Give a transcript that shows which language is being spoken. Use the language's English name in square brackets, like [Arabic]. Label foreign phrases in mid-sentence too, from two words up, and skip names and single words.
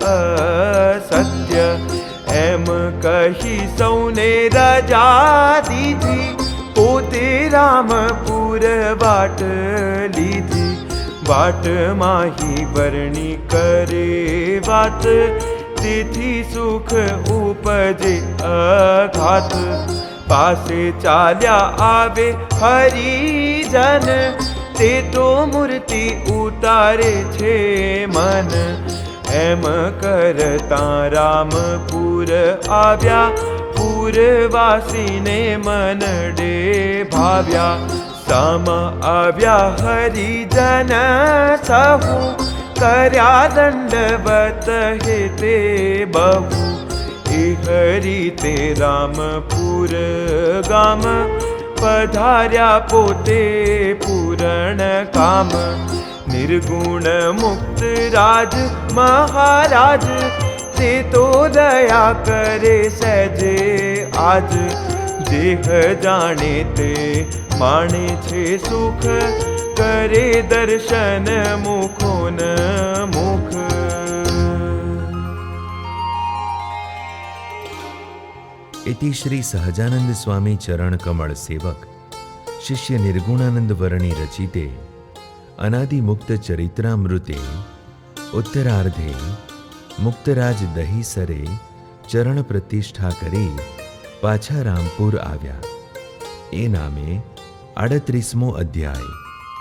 [Gujarati] અસત્ય એમ કહી સૌને રજા દીધી પોતે રામપુર વાટ લીધી વાટ માંહી વર્ણી કરે વાત તિથિ સુખ ઉપજે અઘાત પાસે ચાલ્યા આવે હરિજન તે તો મૂર્તિ ઉતારે છે મન એમ કરતા રામપુર આવ્યા પૂરવાસી ને મનડે ભાવ્યા સમ આવ્યા હરિજન સહુ કર્યા દંડવત હેતે બહુ એ હરિ તે રામપુર ગામ પધાર્યા પોતે પૂરણ કામ નિર્ગુણ મુક્ત રાજ મહારાજ તે તો દયા કરે સહજે આજ દેહ જાણે તે માણે છે સુખ કરે દર્શન મુખો ન મુખ। ઇતિ શ્રી સહજાનંદ સ્વામી ચરણ કમળ સેવક શિષ્ય નિર્ગુણાનંદ વર્ણી રચિતે અનાદિ મુક્ત ચરિત્રામૃતે ઉત્તરાર્ધે મુક્તરાજ દહીસરે ચરણ પ્રતિષ્ઠા કરી પાછા રામપુર આવ્યા એ નામે 38મો અધ્યાય।